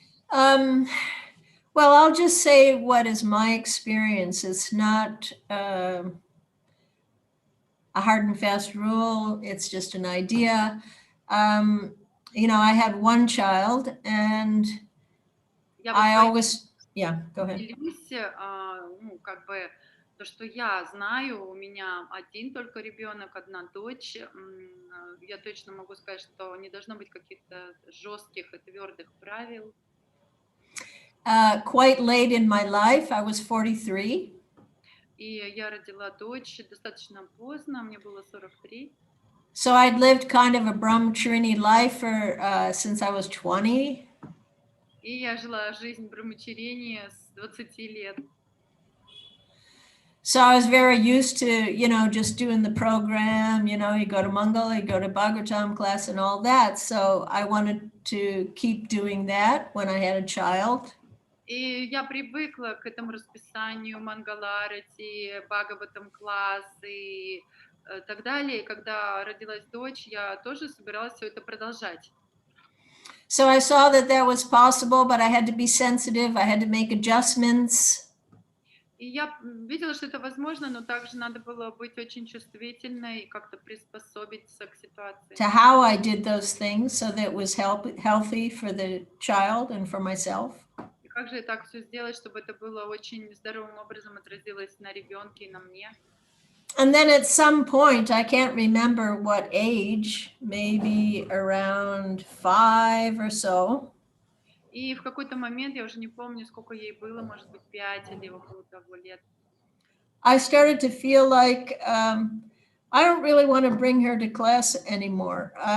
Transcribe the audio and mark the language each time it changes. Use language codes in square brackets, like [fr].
[en] Well, I'll just say what is my experience. It's not a hard and fast rule. It's just an idea. I had one child and I always, go ahead. [ru] Делюсь, как бы то, что я знаю, у меня один только ребенок, одна дочь. Я точно могу сказать, что не должно быть каких-то жестких и твердых правил. [en] Quite late in my life, I was 43. [ru] И я родила дочь достаточно поздно, мне было 43. [en] So I'd lived kind of a brahmacharini life since I was 20. [ru] И я жила жизнь брахмачарини с 20 лет. [en] So I was very used to, just doing the program, you go to Mangal, you go to Bhagavatam class and all that. So I wanted to keep doing that when I had a child. [ru] И я привыкла к этому расписанию Мангаларати, Бхагаватам класс и так далее. И когда родилась дочь, я тоже собиралась все это продолжать. [en] So I saw that that was possible, but I had to be sensitive. I had to make adjustments. [ru] И я видела, что это возможно, но также надо было быть очень чувствительной и как-то приспособиться к ситуации. [en] To how I did those things so that it was healthy for the child and for myself. [ru] И как же так все сделать, чтобы это было очень здоровым образом отразилось на ребенке и на мне? [en] And then at some point, I can't remember what age, maybe around 5 or so, [ru] И в какой-то момент, я уже не помню, сколько ей было, может быть, 5 или около того лет, [en] I started to feel like I don't really want to bring her to class anymore.